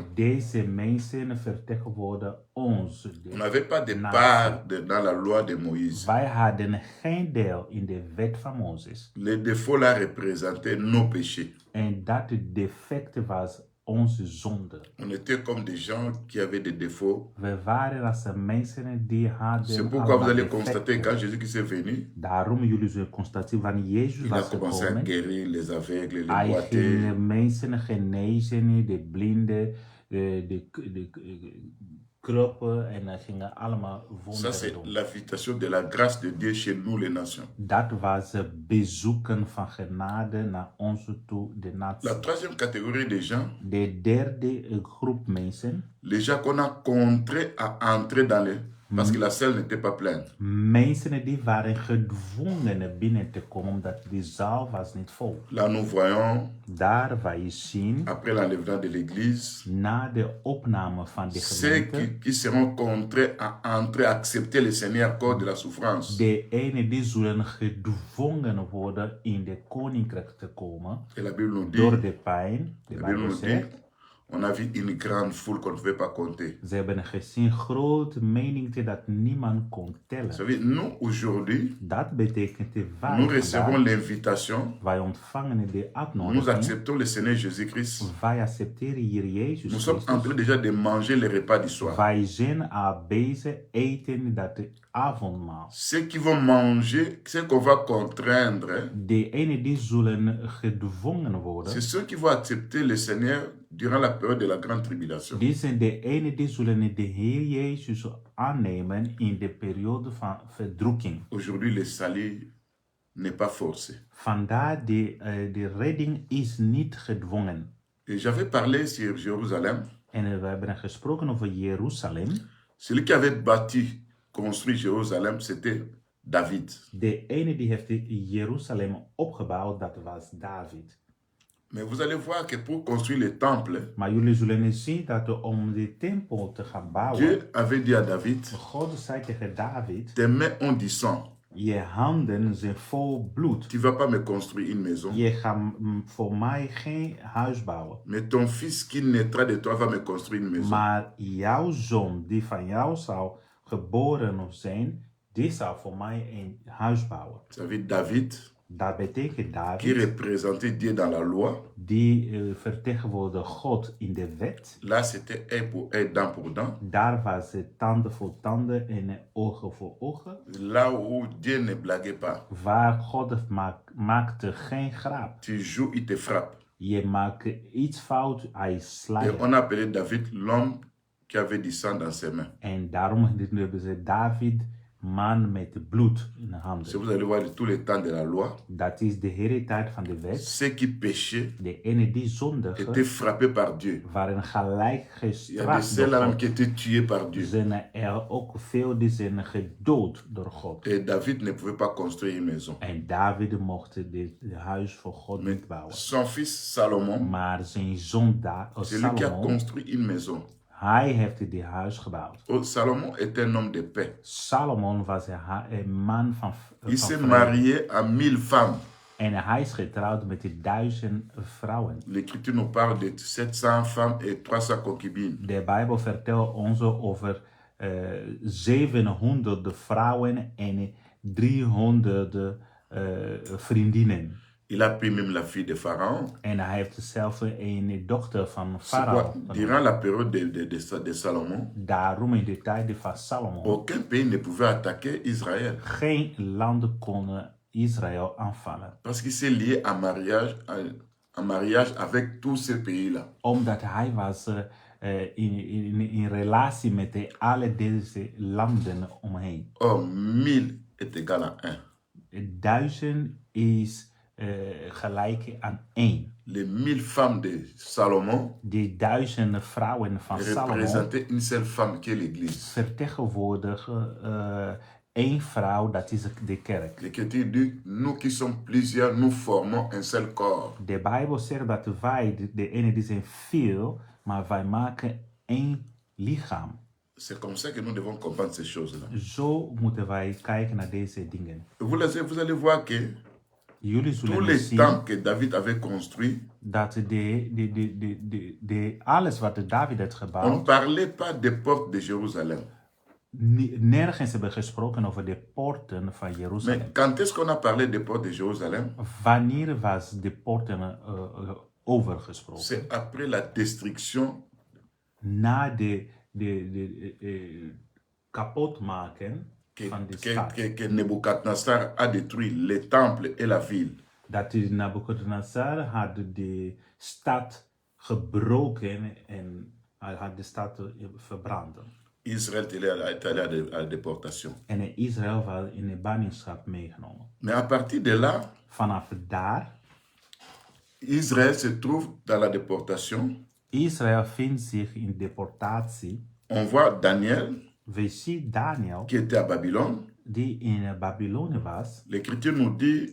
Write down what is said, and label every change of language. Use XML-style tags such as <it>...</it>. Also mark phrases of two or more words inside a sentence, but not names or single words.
<nl>Deze mensen vertegenwoordigen ons.</nl> <fr>On n'avait pas de</fr> <nl>natie.</nl> <fr>part dans la loi de Moïse.</fr> <nl>Wij hadden geen deel in de wet van Mozes.</nl> <fr>Les défauts là représentaient nos péchés.</fr> <nl>En dat defect was onze zonde.</nl> <fr>On était comme des gens qui avaient des défauts.</fr> <nl>We waren als mensen die hadden.</nl> <fr>C'est pourquoi vous allez</fr> <nl>defecten.</nl> <fr>constater quand Jésus-Christ est venu,</fr> <nl>Daarom jullie zullen constateren wanneer Jezus</nl> <fr>il a</fr> <nl>was</nl> <fr>commencé à</fr> <nl>gekomen.</nl> <fr>guérir les aveugles, les</fr> <nl>Hij</nl> <fr>boiteux.</fr> <nl>ging mensen genezen, de blinden, de kroppen en hij ging allemaal</nl> <fr>Ça,</fr> <nl>wonderen</nl> <fr>c'est</fr> <nl>doen.</nl> <fr>l'invitation de la grâce de Dieu chez nous, les nations.</fr> <nl>Dat was bezoeken van genade naar onze toe, de natie.</nl> <fr>La troisième catégorie des gens,</fr> <nl>De derde groep mensen,</nl> <fr>les gens qu'on a contraints à entrer dans les... Parce que la salle n'était pas pleine.</fr> <nl>mensen die waren gedwongen binnen te komen omdat die zaal was niet vol.</nl> <fr>Là, nous voyons,</fr> <nl>Daar wij zien,</nl> <fr>après l'enlèvement de l'église,</fr> <nl>na de opname van de</nl> <fr>ceux</fr> <nl>gemeente,</nl> <fr>qui seront contraints à entrer, à accepter le Seigneur à cause de la souffrance.</fr> <nl>de ene die zullen gedwongen worden in de koninkrijk te komen</nl> <fr>Et la Bible nous dit,</fr> <nl>door de pijn. De</nl> <fr>la Bible</fr> <nl>Bijbel</nl> <fr>nous dit,</fr> <nl>zegt,</nl> <fr>on a vu une grande foule qu'on ne pouvait pas compter.</fr> <nl>ze hebben gezien grote menigte dat niemand kon</nl> <fr>Vous</fr> <nl>tellen.</nl> <fr>savez, nous, aujourd'hui,</fr> <nl>Dat betekent de</nl> <fr>nous recevons</fr> <nl>vandaag,</nl> <fr>l'invitation,</fr> <nl>wij ontvangen de</nl> <fr>nous</fr> <nl>uitnodiging,</nl> <fr>acceptons le Seigneur Jésus-Christ.</fr> <nl>wij accepteren hier Jezus</nl> <fr>Nous sommes en</fr> <nl>Christus.</nl> <fr>train déjà de manger le repas du soir.</fr> <nl>Wij zijn bezig eten dat de avondmaal.</nl> <fr>Ceux qui vont manger, ceux qu'on va contraindre,</fr> <nl>De ene die zullen gedwongen worden,</nl> <fr>c'est ceux qui vont accepter le Seigneur durant la période de la grande tribulation.</fr> <nl>die zijn de ene die zullen de Heer Jezus aannemen in de periode van verdrukking.</nl> <fr>Aujourd'hui, le salut n'est pas forcé.</fr> <nl>Vandaar de redding is niet gedwongen.</nl> <fr>Et j'avais parlé sur Jérusalem.</fr> <nl>En we hebben gesproken over Jeruzalem.</nl> <fr>Celui qui avait bâti, construit Jérusalem, c'était David.</fr> <nl>De ene die heeft Jeruzalem opgebouwd, dat was David.</nl> <fr>Mais vous allez voir que pour construire le temple,</fr> <nl>Maar jullie zullen zien dat om de tempel te gaan bouwen,</nl> <fr>Dieu avait dit à David,</fr> <nl>God zei tegen David,</nl> <fr>tes mains ont du sang.</fr> <nl>je handen zijn vol bloed.</nl> <fr>Tu ne vas pas me construire une maison.</fr> <nl>Je gaat voor mij geen huis bouwen.</nl> <fr>Mais ton fils qui naîtra de toi va me construire une maison.</fr> <nl>Maar jouw zoon, die van jou zou geboren zijn, die zou voor mij een huis bouwen.</nl> <fr>Ça veut dire David,</fr> <nl>Dat betekent</nl> <fr>qui</fr> <nl>David,</nl> <fr>représentait Dieu dans la loi.</fr> <nl>die vertegenwoordigde God in de wet.</nl> <fr>Là, c'était œil pour œil, dent pour dent.</fr> <nl>Daar was het tanden voor tanden en ogen voor ogen.</nl> <fr>Là où Dieu ne blaguait pas.</fr> <nl>Waar God maakte geen grap.</nl> <fr>Tu joues, il te frappe.</fr> <nl>Je maakt iets fout, hij slaat</nl> <fr>Et</fr> <nl>je.</nl> <fr>on appelait David l'homme qui avait du sang dans ses mains.</fr> <nl>En daarom hebben ze David, man met bloed in de</nl> <fr>Si</fr> <nl>handen.</nl> <fr>vous allez voir tous les temps de la loi,</fr> <nl>Dat is de hele tijd van de wet.</nl> <fr>ceux qui péchaient</fr> <nl>De ene die</nl> <fr>étaient</fr> <nl>zondigen</nl> <fr>frappés par Dieu.</fr> <nl>waren gelijk</nl> <fr>Il y a des</fr> <nl>gestraft</nl> <fr>ceux-là</fr> <nl>door</nl> <fr>même</fr> <nl>God.</nl> <fr>qui étaient tués par Dieu.</fr> <nl>Zijn er ook veel die zijn gedood door God.</nl> <fr>Et David ne pouvait pas construire une maison.</fr> <nl>En David mocht de huis voor God</nl> <fr>Mais</fr> <nl>niet bouwen.</nl> <fr>son fils Salomon,</fr> <nl>Maar zijn zoon</nl> <fr>c'est lui qui a</fr> <nl>Salomon,</nl> <fr>construit une maison.</fr> <nl>hij heeft dit huis gebouwd.</nl> <fr>Oh, Salomon était un homme de paix.</fr> <nl>Salomon was een man van</nl> <fr>Il s'est</fr> <nl>vrede.</nl> <fr>marié à 1000 femmes.</fr> <nl>En hij is getrouwd met 1000 vrouwen.</nl> <fr>L'Écriture nous parle de 700 femmes et 300 concubines.</fr> <nl>De Bijbel vertelt ons over 700 vrouwen en 300 vriendinnen.</nl> <fr>Il a pris même la fille de Pharaon.</fr> <nl>En hij heeft zelf een dochter van</nl> <fr>C'est quoi?</fr> <nl>Farao.</nl> <fr>Durant la période de Salomon,</fr> <nl>Daarom in de tijd van Salomon,</nl> <fr>aucun pays ne pouvait attaquer Israël.</fr> <nl>geen landen konden Israël aanvallen.</nl> <fr>Parce qu'il s'est lié en mariage avec tous ces pays-là.</fr> <nl>Omdat hij was in relatie met alle deze landen omheen.</nl> <fr>Or, 1000 est égal à 1.</fr> <nl>1000 is gelijk aan 1.</nl> <fr>Les 1000 femmes de Salomon</fr> <nl>Die 1000 vrouwen van Salomo</nl> <fr>représentaient une seule femme qui est l'Église.</fr> <nl>vertegenwoordigen één vrouw, dat is de kerk.</nl> <fr>L'Écriture dit, nous qui sommes plusieurs, nous formons un seul corps.</fr> <nl>De Bijbel zegt dat wij, de ene die zijn veel, maar wij maken één lichaam.</nl> <fr>C'est comme ça que nous devons comprendre ces choses-là.</fr> <nl>Zo moeten wij kijken naar deze dingen.</nl> <fr>Vous allez voir que</fr> <nl>Jullie</nl> <fr>tous</fr> <nl>zullen</nl> <fr>les</fr> <nl>zien</nl> <fr>temps que David avait construit,</fr> <nl>dat alles wat David heeft</nl> <fr>on ne</fr> <nl>gebouwd,</nl> <fr>parlait pas des portes de Jérusalem.</fr> <nl>nergens hebben gesproken over de poorten van</nl> <fr>Mais</fr> <nl>Jeruzalem.</nl> <fr>quand est-ce qu'on a parlé des portes de Jérusalem?</fr> <nl>Wanneer was de poorten overgesproken?</nl> <fr>C'est après la destruction</fr> <nl>Na de kapotmaken van de stad.</nl> <fr>que Nebuchadnezzar a détruit les temples et la ville.</fr> <nl>Dat Nabucodonosor had de stad gebroken en hij had de stad verbrand.</nl> <fr>Israël est allé à la déportation.</fr> <nl>En Israël was in de ballingschap meegenomen.</nl> <fr>Mais à partir de là,</fr> <nl>Vanaf daar,</nl> <fr>Israël se trouve dans la déportation.</fr> <nl>Israël vindt zich in deportatie.</nl> <fr>On voit Daniel</fr> <nl>We zien Daniel,</nl> <fr>qui était à Babylone.</fr> <nl>die in Babylonië was.</nl> <fr>L'Écriture nous dit,</fr>